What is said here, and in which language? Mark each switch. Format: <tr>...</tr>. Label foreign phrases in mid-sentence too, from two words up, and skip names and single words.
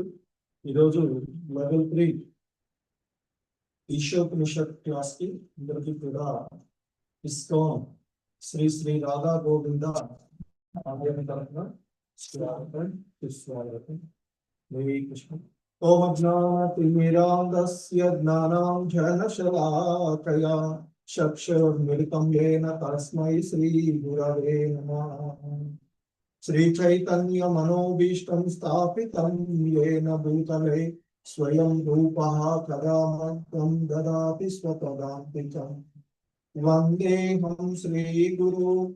<te>ఈరోజు లెవెల్ 3 ఈశోపనిషత్ క్లాస్ కి అందరికి కూడా ఇస్కాన్ శ్రీ శ్రీ రాధా గోవింద ఆలయం తరఫున స్వాగతం సుస్వాగతం.</te> <sa>హరే కృష్ణ. ఓం అజ్ఞానతిమిరాంధస్య జ్ఞానాంజనశలాకయా చక్షుర్మిలితం యేన తస్మై శ్రీ గురవే నమః. श्री चैतन्य मनोभीष्टं स्थापितं येन भूतले स्वयं रूपः कदा मह्यं ददाति स्वपदान्तिकं वन्देऽहं श्रीगुरु</sa>